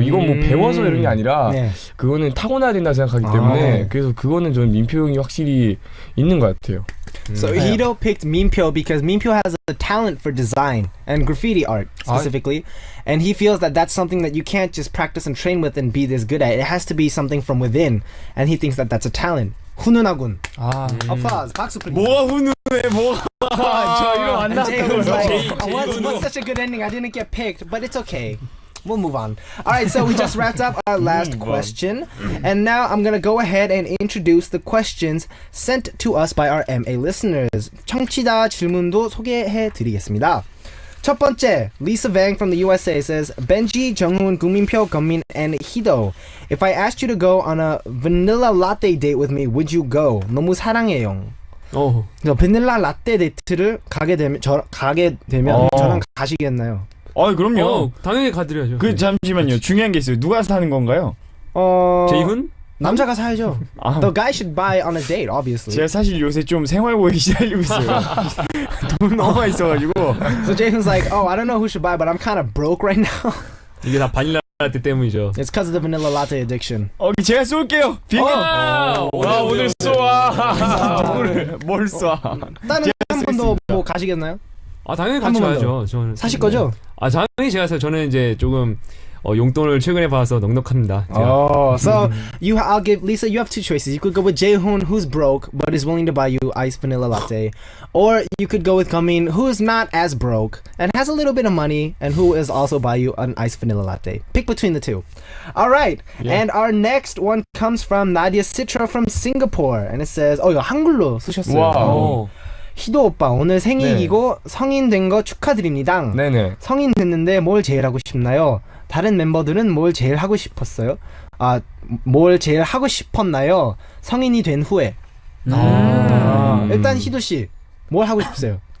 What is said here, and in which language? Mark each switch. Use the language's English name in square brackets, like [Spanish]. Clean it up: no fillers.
[Korean] 이건 뭐 배워서 이런 게 아니라 그거는 타고나야 된다 생각하기 때문에 그래서 그거는 저는 민표 형이 확실히 있는 것 같아요. [English] So Hido picked Minpyo because Minpyo has a talent for design and graffiti art specifically, and he feels that that's something that you can't just practice and train with and be this good at. It has to be something from within, and he thinks that that's a talent. [Korean] 훈훈하군. Applause. 박수 please. 뭐가 훈훈해? 저 이름 안 나왔다고요. [English] What's such a good ending? I didn't get picked, but it's okay. We'll move on. All right, so we just wrapped up our last question, and now I'm gonna go ahead and introduce the questions sent to us by our MA listeners. [Korean] 청취자 질문도 소개해드리겠습니다. [English] 첫 번째, Lisa Vang from the USA says, Benji, Junghoon, Guminpyo, Gummin, and Hido. If I asked you to go on a vanilla latte date with me, would you go? [Korean] 너무 사랑해요. 그래서 바닐라 라떼 데이트를 가게 되면 저랑 가시겠나요? 그럼요. 당연히 가드려야죠. 잠시만요. 중요한 게 있어요. 누가 사는 건가요? 재훈? 남자가 사야죠. [English] The guy should buy on a date, obviously. [Korean] 제가 사실 요새 좀 생활고에 시달리고 있어요. 돈 너무 많이 있어가지고. [English] So Jaden's like, I don't know who should buy, but I'm kind of broke right now. [Korean] 이게 다 바닐라 라떼 때문이죠. [English] It's because of the vanilla latte addiction. [Korean] 제가 쏠게요. 오늘 쏘아. 뭘 쏴? 다른 한 분도 뭐 가시겠나요? 아 당연히 한 같이 번만 가야죠. 저는 사실 거죠? 아 당연히 제가 사요. 저는 이제 조금 용돈을 최근에 받아서 넉넉합니다. 제가. [English] Oh, so I'll give Lisa. You have two choices. You could go with Jaehoon, who's broke but is willing to buy you iced vanilla latte, or you could go with Gamin, who's not as broke and has a little bit of money and who is also buy you an iced vanilla latte. Pick between the two. All right, and our next one comes from Nadia Citra from Singapore, and it says, [Korean] 이거 한글로 쓰셨어요. 와우. 희도 오빠 오늘 생일이고 성인 된 거 축하드립니다. 네네. 성인 됐는데 뭘 제일 하고 싶나요? 다른 멤버들은 뭘 제일 하고 싶었어요? 뭘 제일 하고 싶었나요? 성인이 된 후에. 일단 희도 씨, 뭘 하고 싶으세요?